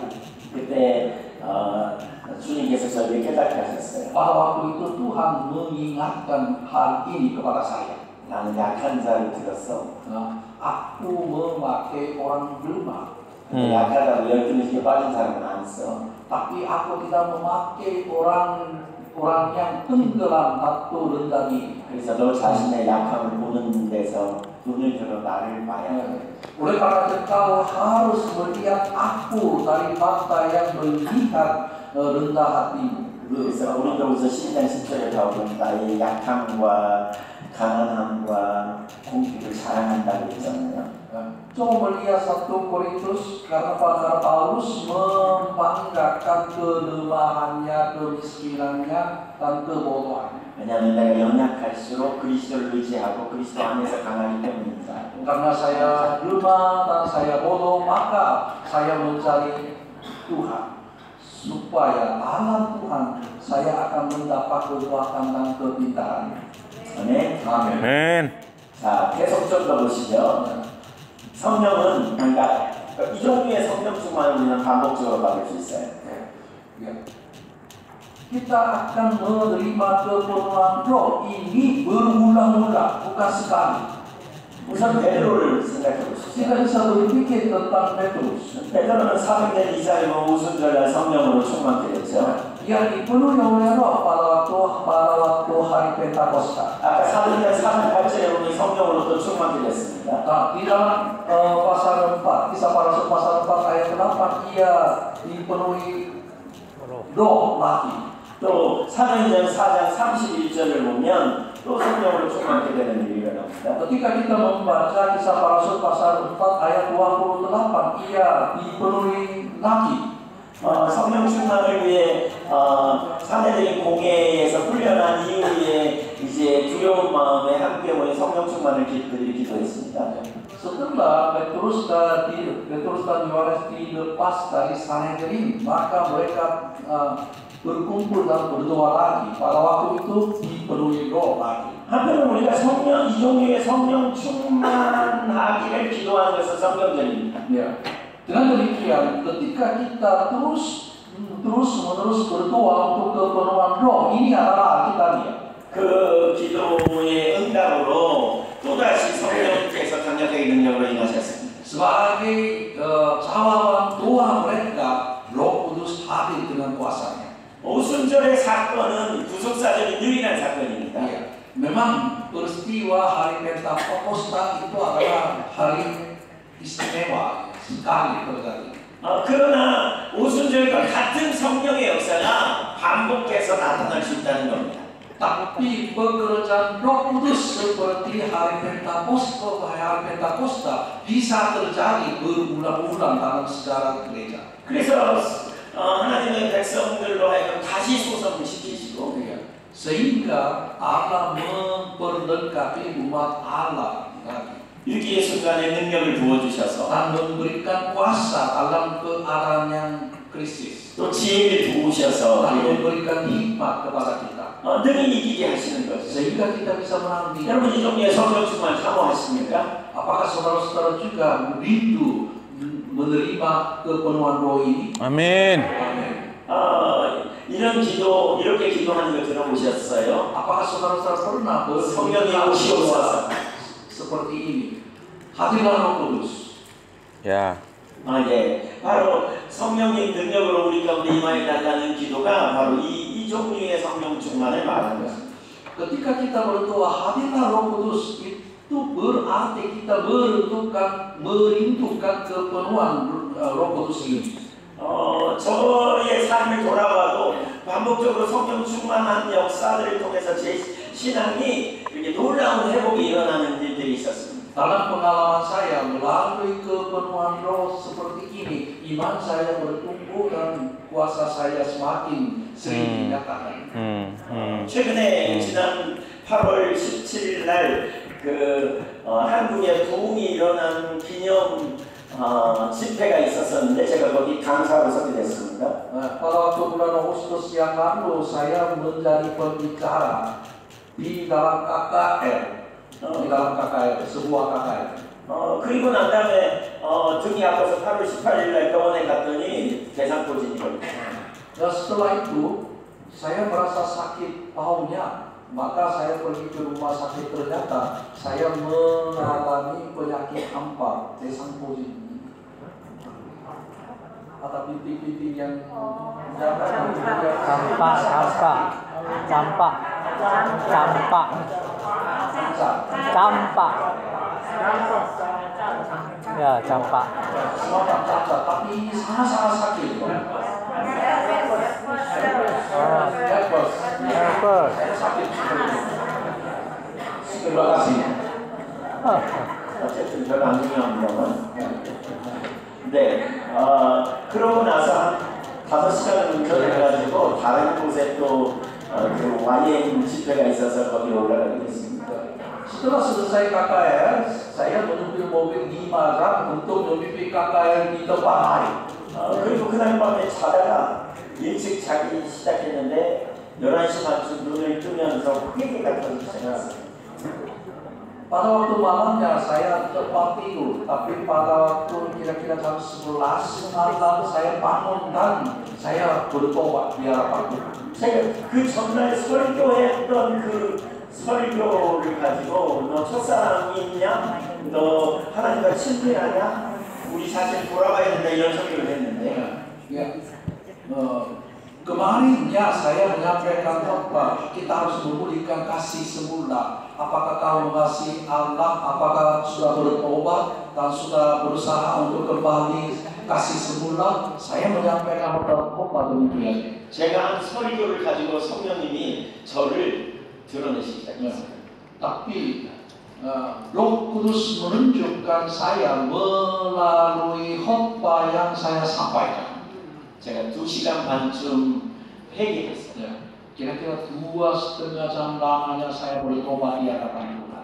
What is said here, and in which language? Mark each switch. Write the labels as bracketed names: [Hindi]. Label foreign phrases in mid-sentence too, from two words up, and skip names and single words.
[Korean] 그때 주님께서 저에게 깨닫게 하셨어요. [Indonesian] Pada waktu itu Tuhan mengingatkan hal ini kepada saya. [Korean] 나는 약한 자를 들었어. [Indonesian] Aku memakai orang lemah, [Korean] 약하다고 열등의식에 빠진 사람은 안 써. [Indonesian] tapi aku tidak memakai orang yang tenggelam atau rendah diri. [Korean] 그래서 너 자신의 약함을 보는 데서 눈을 들어 나를 봐야 돼. [Indonesian] Oleh karena itu kau harus melihat aku dari mata yang melihat rendah hatimu. [Korean] 그래서 우리로부터 신장 10절에 나오는 나의 약함과 가난함과 공기를 자랑한다고 했잖아요. [Indonesian] Coba melihat 1 Korintus, karena Paulus membanggakan kelemahannya, kemiskinannya, dan kebodohannya. [Korean] 왜냐하면 내가 연약할수록 그리스도를 의지하고 그리스도 안에서 강하기 때문입니다. [Indonesian] Karena saya lemah dan saya bodoh, maka saya mencari Tuhan. Supaya dalam Tuhan saya akan mendapat kekuatan dan kepintaran. [Korean] 아멘. [Indonesian] Amin. [Korean] 아멘. 자, 계속 좀 더 보시죠. 성령은 그러니까 이 종류의 성령 충만을 우리는 반복적으로 받을 수 있어요. [Indonesian] Kita akan menerima kepenuhan Roh ini berulang-ulang, bukan sekali. [Korean] 우선 베드로를 생각해 보시죠. [Indonesian] Kita bisa berpikir tentang Petrus. [Korean] 베드로는 사도행전 2장에 오순절날 성령으로 충만케 됐죠. [Indonesian] Ia dipenuhi oleh Roh pada waktu hari Pentakosta. [Korean] 아까 사도행전 4장 8절에 보면 성령으로 또 충만케 됐습니다. [Indonesian] Nah, di dalam pasal 4, kisah para rasul pasal 4 ayat 8, ia dipenuhi Roh lagi. [Korean] 또 사도행전 4장 31절을 보면 또 성령으로 충만케 되는 일이 일어납니다. [Indonesian] Ketika kita membaca kisah para rasul pasal 4 ayat 28, ia dipenuhi lagi. [Korean] 성령 충만을 위해 사내들이 공회에서 훈련한 이후에 이제 두려운 마음에 함께 모인 성령 충만을 그들이 기도했습니다. [Indonesian] Setelah Petrus dan Yohanes dilepas dari Sanhedrin, maka mereka berkumpul dan berdoa lagi. Pada waktu itu dipenuhi Roh lagi. [Korean] 한편으로 우리가 이 종류의 성령 충만하기를 기도하는 것은 성경전입니다. [Indonesian] Ya. Dengan demikian, ketika kita terus-menerus berdoa untuk kepenuhan Roh, ini adalah Alkitabiah. [Korean] 그 기도의 응답으로 또다시 성령께서 강력하게 능력으로 임하셨습니다. [Indonesian] Sebagai jawaban doa mereka, Roh Kudus hadir dengan kuasanya. [Korean] 오순절의 사건은 구속사적인 유일한 사건입니다. [Indonesian] Ya. Memang peristiwa hari Pentakosta itu adalah hari istimewa sekali terjadi. [Korean] 그러나 오순절과 같은 성령의 역사가 반복해서 나타날 수 있다는 겁니다. [Indonesian] Tapi pekerjaan Roh Kudus seperti hari Pentakosta bisa terjadi berulang-ulang dalam sejarah gereja. [Korean] 그래서 하나님의 백성들로 하여금 다시 소성을 시키시고 [Indonesian] Sehingga Allah memperlengkapi umat Allah lagi. [Korean] 위기의 순간에 능력을 부어주셔서 [Indonesian] Dan memberikan kuasa dalam keadaan yang krisis. [Korean] 또 지혜를 부으셔서 [Indonesian] Dan memberikan hikmat kepada kita. [Korean] 능히 이기게 하시는 거죠. [Indonesian] sehingga kita bisa menang dia. [Korean] 여러분 이 종류의 성령 충만 사모하십니까? [Indonesian] Apakah saudara-saudara juga rindu menerima kepenuhan roh ini? Amin. Amin. [Korean] 이런 기도 이렇게 기도하는 거 들어보셨어요? [Indonesian] Apakah saudara-saudara pernah [Korean] 성령이 오시옵소서. [Indonesian] seperti ini? Hadirlah Roh Kudus. Ya. [Korean] 예. 바로 성령의 능력으로 우리 가운데 임하여 달라는 기도가 바로 이 종류의 성령 충만을 말하는 것입니다. [Indonesian] Ketika kita berdoa hadirlah Roh Kudus, itu berarti kita merindukan kepenuhan Roh Kudus ini. [Korean] 저의 삶을 돌아봐도 반복적으로 성령 충만한 역사들을 통해서 제 신앙이 이렇게 놀라운 회복이 일어나는 일들이 있었습니다. [Indonesian] Dalam pengalaman saya melalui kepenuhan roh seperti ini, iman saya bertumbuh dan kuasa saya semakin sering dinyatakan. [Korean] 최근에 지난 8월 17일 날 한국에 부흥이 일어난 기념 집회가 있었었는데 제가 거기 강사로 서게 됐습니다. [Indonesian] Pada waktu bulan Agustus yang lalu saya menjadi pembicara di dalam KKR. di dalam KKR, sebuah KKR. [Korean] 그리고 난 다음에 등이 아파서 8월 18일 날 병원에 갔더니 대상포진이 걸렸어요. [Indonesian] Dan setelah itu saya merasa sakit pahunya, maka saya pergi ke rumah sakit, ternyata saya mengalami penyakit hampa, desangposin. Ada bintik-bintik yang campak. Ya, campak. semacam cacat, tapi sangat-sangat sakit. Herpes. Saya sakit sekali. Terima kasih. [Korean] 어쨌든 별로 안 중요합니다만. 네, 그러고 나서 한 5시간 정도 돼가지고 다른 곳에 또 그 YM 집회가 있어서 거기 올라가게 됐습니다. [Indonesian] Setelah selesai KKR, saya mengambil mobil di Marak untuk memimpin KKR di tempat lain. [Korean] 그리고 그날 밤에 자다가 일찍 자기 시작했는데 11시 반쯤 눈을 뜨면서 회개가 터지기 시작했어요. [Indonesian] Pada waktu malamnya saya tepat tidur, tapi pada waktu kira-kira jam 11 malam saya bangun dan saya bertobat di hadapan Tuhan. [Korean] 제가 그 전날 설교했던 그 설교를 가지고 너 첫사랑이 있냐? 너 하나님과 친밀하냐? 우리 사실 돌아가야 된다 이런 설교를 했는데 [Indonesian] Kemarinnya saya menyampaikan khotbah, kita harus memulihkan kasih semula. Apakah kau mengasihi Allah? Apakah sudah bertobat dan sudah berusaha untuk kembali kasih semula? Saya menyampaikan khotbah demikian. [Korean] 제가 한 설교를 가지고 성령님이 저를 드러내시기 시작했어요. [Indonesian] Tapi Roh Kudus menunjukkan saya melalui khotbah yang saya sampaikan. [Korean] 제가 2시간 반쯤 회개했어요. [Indonesian] Kira-kira 2,5 jam lamanya saya bertobat di hadapan Tuhan.